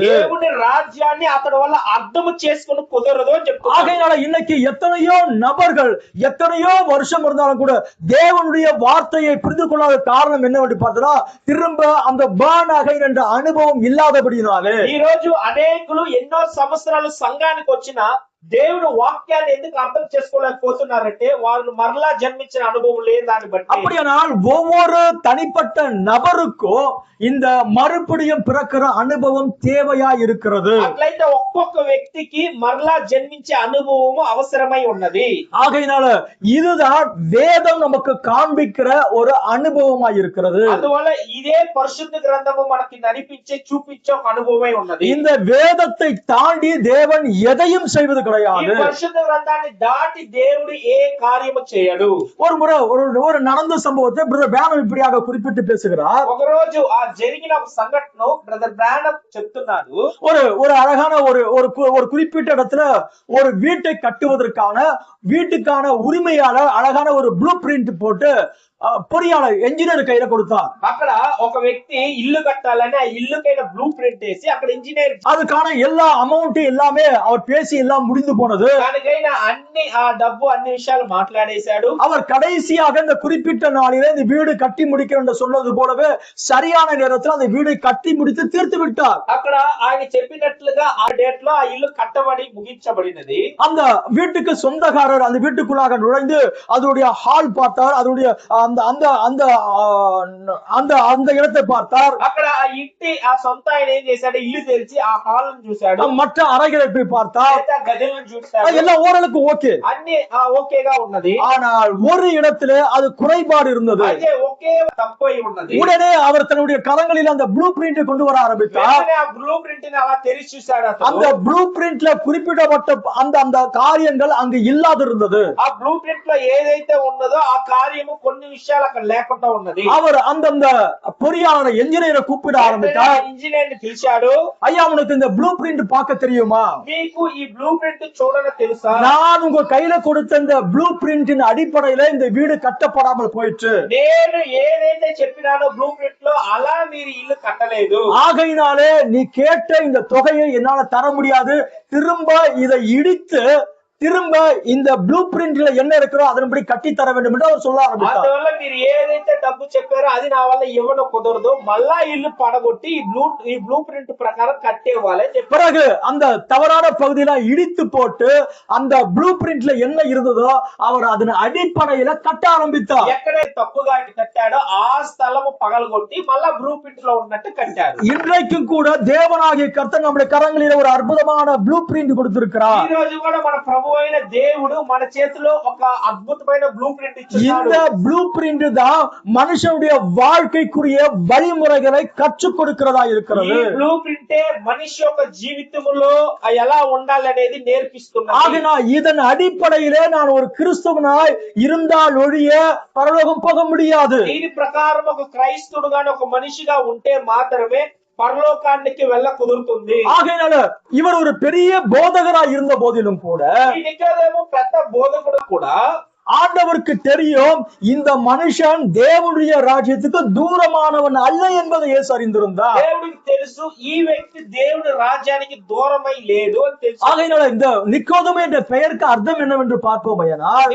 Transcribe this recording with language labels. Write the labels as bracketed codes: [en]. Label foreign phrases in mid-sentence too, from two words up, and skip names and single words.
[te] దేవుని రాజ్యాన్ని అతడి వల్ల అర్థం చేసుకుని కుదరదు అని చెప్తున్నాడు. [ta] ஆகையினால இன்னைக்கு எத்தனையோ நபர்கள் எத்தனையோ வருஷம் இருந்தாலும் கூட தேவனுடைய வார்த்தையை புரிந்து கொள்ளாத காரணம் என்னவென்று பார்த்தா திரும்ப அந்த [en] born again [ta] என்ற அனுபவம் இல்லாதபடினாலே [te] ఈ రోజు అనేకులు ఎన్నో సంవత్సరాలు సంఘానికి వచ్చినా దేవుడు వాక్యాన్ని ఎందుకు అర్థం చేసుకోలేకపోతున్నారంటే వాళ్ళు మరలా జన్మించిన అనుభవం లేదు. దాన్ని బట్టి [ta] அப்படியானால் ஒவ்வொரு தனிப்பட்ட நபருக்கும் இந்த மறுபடியும் பிறக்கிற அனுபவம் தேவையா இருக்கிறது. [te] అట్లయితే ఒక్కొక్క వ్యక్తికి మరలా జన్మించే అనుభవము అవసరమై ఉన్నది. [ta] ஆகையினால இதுதான் வேதம் நமக்கு காண்பிக்கிற ஒரு அனுபவமா இருக்கிறது. [te] అందువల్ల ఇదే పరిశుద్ధ గ్రంథము మనకి నడిపించే చూపించే ఒక అనుభవమై ఉన్నది. [ta] இந்த வேதத்தை தாண்டி தேவன் எதையும் செய்வது கிடையாது. [te] ఈ పరిశుద్ధ గ్రంథాన్ని దాటి దేవుడు ఏ కార్యము చేయడు. [ta] ஒரு முறை ஒரு நடந்த சம்பவத்தை பிரதர் பிரானம் இப்படியாக குறிப்பிட்டு பேசுகிறார். [te] ఒక రోజు ఆ జరిగిన సంఘటన బ్రదర్ బ్రానమ్ చెప్తున్నాడు. [ta] ஒரு அழகான ஒரு குறிப்பிட்ட இடத்துல ஒரு வீட்டை கட்டுவதற்கான வீட்டுக்கான உரிமையாளர் அழகான ஒரு [en] blue print [ta] போட்டு பொறியாளர் என்ஜினியர் கையில கொடுத்தார். [te] అక్కడ ఒక వ్యక్తి ఇల్లు కట్టాలని ఆ ఇల్లుకైన [en] blue print [te] వేసి అక్కడ ఇంజనీర్ [ta] அதுக்கான எல்லா அமௌண்ட் எல்லாமே அவர் பேசி எல்லாம் முடிந்து போனது. [te] దానికైన అన్ని ఆ డబ్బు అన్ని విషయాలు మాట్లాడేశాడు. [ta] அவர் கடைசியாக இந்த குறிப்பிட்ட நாளிலே இந்த வீடு கட்டி முடிக்கிறேன் என்று சொன்னது போலவே சரியான நேரத்தில் அந்த வீடை கட்டி முடித்து தீர்த்து விட்டார். [te] అక్కడ ఆయన చెప్పినట్లుగా ఆ డేట్ లో ఆ ఇల్లు కట్టబడి ముగించబడినది. [ta] அந்த வீட்டுக்கு சொந்தக்காரர் அந்த வீட்டுக்குள்ளாக நுழைந்து அதனுடைய ஹால் பார்த்தார். அதனுடைய அந்த அந்த அந்த அந்த அந்த இடத்தை பார்த்தார். [te] అక్కడ ఆ ఇంటి ఆ సొంత ఆయన ఏం చేశాడు, ఇల్లు తెరిచి ఆ హాల్ చూశాడు. [ta] மற்ற அறைகளை போய் பார்த்தார். [te] గదిలో క్రియలను చూస్తాడు, [ta] எல்லாம் ஓரளவுக்கு ஓகே. [te] అన్ని ఓకేగా ఉన్నది. [ta] ஆனால் ஒரு இடத்துல அது குறைபாடு இருந்தது. [te] అయితే ఒకే తప్పు అయి ఉన్నది. [ta] உடனே அவர் தன்னுடைய கரங்களில் அந்த [en] blue print [ta] கொண்டு வர ஆரம்பித்தார். [te] వెంటనే ఆ [en] blue print [te] ని అలా తెరిచి చూశాడు అతను. [ta] அந்த [en] blue printla [ta] குறிப்பிடப்பட்ட அந்த காரியங்கள் அங்கு இல்லாது இருந்தது. [te] ఆ [en] blue print [te] లో ఏదైతే ఉన్నదో ఆ కార్యము కొన్ని విషయాలు అక్కడ లేకుండా ఉన్నది. [ta] அவர் அந்த பொறியாளரை என்ஜினியரை கூப்பிட ஆரம்பித்தார். [te] ఇంజనీర్ ని పిలిచాడు. [ta] ஐயா, உனக்கு இந்த [en] blue print [ta] பார்க்க தெரியுமா? [te] మీకు ఈ [en] blue print [te] చూడడం తెలుసా? [ta] நான் உங்க கையில கொடுத்த இந்த [en] blue printin [ta] அடிப்படையில இந்த வீடு கட்டப்படாமல் போயிற்று. [te] నేను ఏదైతే చెప్పినానో [en] blue print [te] లో అలా మీరు ఇల్లు కట్టలేదు. [ta] ஆகையினாலே நீ கேட்ட இந்த தொகையை என்னால தர முடியாது. திரும்ப இதை இடித்து திரும்ப இந்த [en] blue printla [ta] என்ன இருக்கிறோ அதன்படி கட்டி தர வேண்டும் என்று அவர் சொல்ல ஆரம்பித்தார். [te] అందువల్ల మీరు ఏదైతే డబ్బు చెప్పారో అది నా వల్ల ఇవ్వడం కుదరదు, మళ్ళా ఇల్లు పడగొట్టి ఈ [en] blue print [te] ప్రకారం కట్టేవాళ్ళే చెప్పారు. [ta] பிறகு அந்த தவறான பகுதியில இடித்து போட்டு அந்த [en] blue printla [ta] என்ன இருந்ததோ அவர் அதன் அடிப்படையில கட்ட ஆரம்பித்தார். [te] ఎక్కడే తప్పుగా కట్టాడో ఆ స్థలము పగలగొట్టి మళ్ళా [en] blue print [te] లో ఉన్నట్టు కట్టారు. [ta] இன்றைக்கும் கூட தேவனாகிய கர்த்தர் நம்முடைய கரங்களில் ஒரு அற்புதமான [en] blue print [ta] கொடுத்திருக்கிறார். [te] ఈ రోజు కూడా మన ప్రభు అయిన దేవుడు మన చేతిలో ఒక అద్భుతమైన [en] blue print [te] ఇచ్చాడు. [ta] இந்த [en] blue print [ta] தான் மனுஷனுடைய வாழ்க்கைக்குரிய வழிமுறைகளை கற்றுக் கொடுக்கிறதா இருக்கிறது. [te] ఈ [en] blue printe [te] మనిషి యొక్క జీవితంలో ఎలా ఉండాలనేది నేర్పిస్తున్నది. [ta] ஆகினால் இதன் அடிப்படையிலே நான் ஒரு கிறிஸ்தவனாய் இருந்தால் ஒழிய பரலோகம் போக முடியாது. [te] దీని ప్రకారం ఒక క్రైస్తవుడుగానే ఒక మనిషిగా ఉంటే మాత్రమే పరలోకానికి వెళ్ళ కుదురుతుంది. [ta] ஆகையினால இவர் ஒரு பெரிய போதகரா இருந்த போதிலும் கூட [te] ఈ నికోదేము పెద్ద బోధకుడు కూడా [ta] ஆண்டவருக்கு தெரியும் இந்த மனுஷன் தேவனுடைய ராஜ்யத்துக்கு தூரமானவன் அல்ல என்பதை இயேசு அறிந்திருந்தார். [te] దేవుడికి తెలుసు ఈ వ్యక్తి దేవుని రాజ్యానికి దూరమై లేదు అని తెలుసు. [ta] ஆகையினால இந்த நிக்கோதேமு என்ற பெயருக்கு அர்த்தம் என்னவென்று பார்ப்போமானால்,